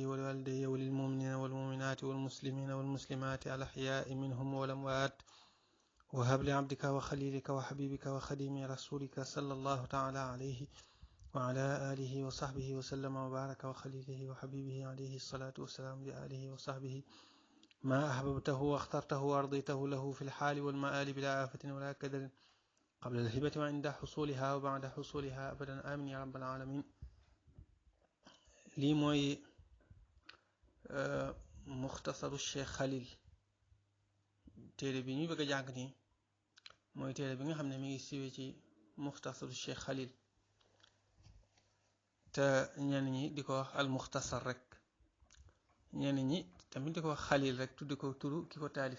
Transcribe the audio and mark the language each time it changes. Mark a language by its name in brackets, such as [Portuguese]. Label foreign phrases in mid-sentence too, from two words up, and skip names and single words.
[Arabic] ولوالدي وللمؤمنين والمؤمنات والمسلمين والمسلمات الأحياء منهم والأموات وهب لعبدك وخليلك وحبيبك وخديم رسولك صلى الله تعالى عليه وعلى آله وصحبه وسلم وبارك وخليله وحبيبه عليه الصلاة والسلام لآله وصحبه ما أحببته واخترته وأرضيته له في الحال والمآل بلا آفة ولا كدر قبل الهبة وعند حصولها وبعد حصولها أبدا آمين يا رب العالمين. [Wolof] lii mooy muxtasaru Cheikh Khalil. téere bi ñuy bëgg a jàng nii mooy téere bi nga xam ne mi ngi siwee ci muxtasaru Cheikh Khalil te ñenn ñi di ko wax al muxtasar rek, ñenn ñi tamit di ko wax Khalil rek tuddi ko turu ki ko taalif.